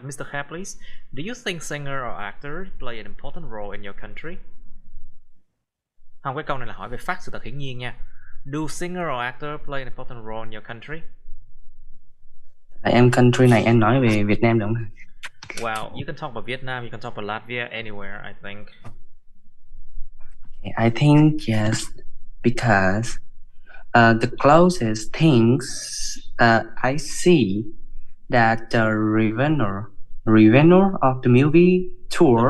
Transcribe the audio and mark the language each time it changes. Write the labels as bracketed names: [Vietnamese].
[English] Kha, please, do you think singer or actor play an important role in your country? [Vietnamese] Không, cái câu này là hỏi về phát sự thật hiển nhiên nha. [English] Do singer or actor play an important role in your country? [Vietnamese] Em country này em nói về Việt Nam được không? [English] Well, you can talk about Vietnam, you can talk about Latvia, anywhere, I think. I think yes, because the closest things I see that the revenue of the movie tour